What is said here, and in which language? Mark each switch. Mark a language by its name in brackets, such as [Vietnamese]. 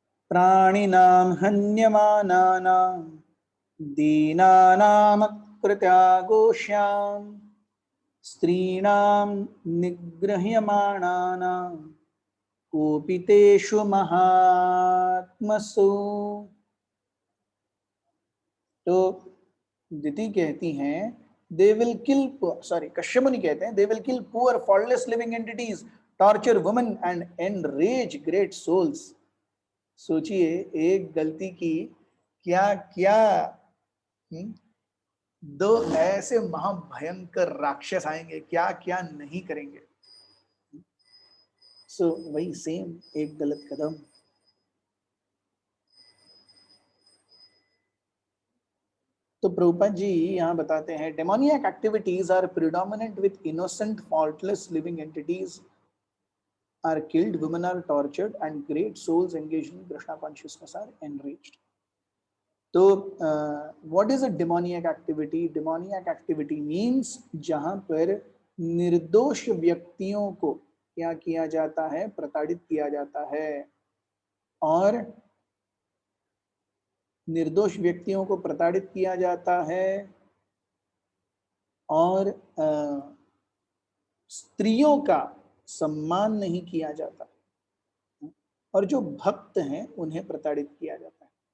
[Sanskrit] प्राणिनां हन्यमानानां दीनानामकृत्यागोष्यां स्त्रीणां निगृह्यमाणानां कोपितेषु महात्मसु। [Hindi] तो दिति कहती हैं, [English] they will kill, sorry, [Hindi] Kashyap मुनि कहते हैं, [English] they will kill poor faultless living entities, torture women and enrage great souls. [Hindi] सोचिए, एक गलती की क्या क्या दो ऐसे महाभयंकर राक्षस आएंगे, क्या क्या नहीं करेंगे। सो वही सेम एक गलत कदम। तो प्रभुपाद जी यहाँ बताते हैं, [English] Demoniac activities are predominant with innocent faultless living entities are killed, women are tortured and great souls engaged in Krishna consciousness are enriched. तो what is a demoniac activity? Demoniac activity means [Hindi] जहां पर निर्दोष व्यक्तियों को क्या किया जाता है, प्रताड़ित किया जाता है। और निर्दोष व्यक्तियों को प्रताड़ित किया जाता है और स्त्रियों का सम्मान नहीं किया जाता और जो भक्त हैं उन्हें प्रताड़ित किया जाता है।